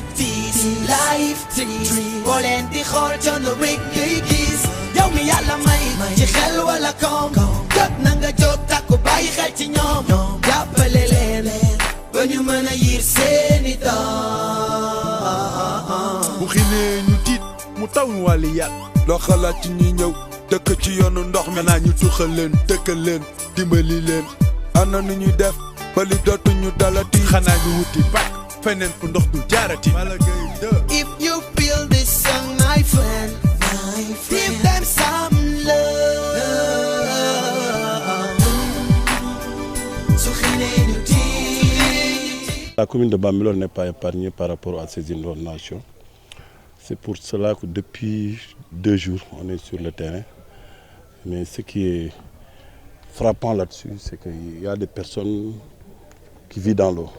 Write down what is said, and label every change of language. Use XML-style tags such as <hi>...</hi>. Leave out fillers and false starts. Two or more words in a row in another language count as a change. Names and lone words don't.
<wo>tiis</wo> <en>life trees</en> <wo>boo leen di xool coono rek ngay gis yow mi yàlla may ci xel wala koom jot na nga jóg takku bàyyi xel ci ñoom jàppale leen ba ñu mën a yiir seeni doom bu xinee ñu tiit mu taw ñu wàlli yàlla loo xalaat ci ñi ñëw dëkk ci yoonu ndox mi naa ñu tuxal leen dëkkal leen dimbali leen ana nu ñuy def bali dootuñu dalati xanaa ñu wuti bak feneen fu ndox du jaarati.</wo> <en>If you feel this song my friend give them some love.</en> <fr>La commune de Bambilor n'est pas épargnée par rapport à ces inondations. C'est pour cela que depuis 2 jours on est sur le terrain. Mais ce qui est frappant là-dessus, c'est qu'il y a des personnes qui vivent dans l'eau.</fr>